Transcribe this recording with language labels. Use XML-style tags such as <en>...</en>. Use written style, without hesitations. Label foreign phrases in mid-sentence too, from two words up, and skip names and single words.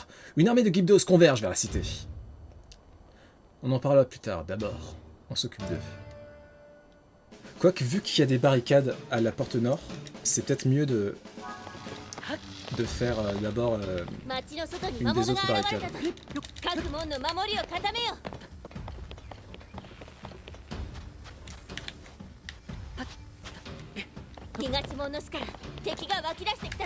<fr>Une armée de Gibdos converge vers la cité. On en parlera plus tard. D'abord, on s'occupe d'eux. Quoique, vu qu'il y a des barricades à la porte nord, c'est peut-être mieux de faire d'abord une des autres barricades.</fr> <ja>東門の巣から敵が湧き出してきたぞ。</ja>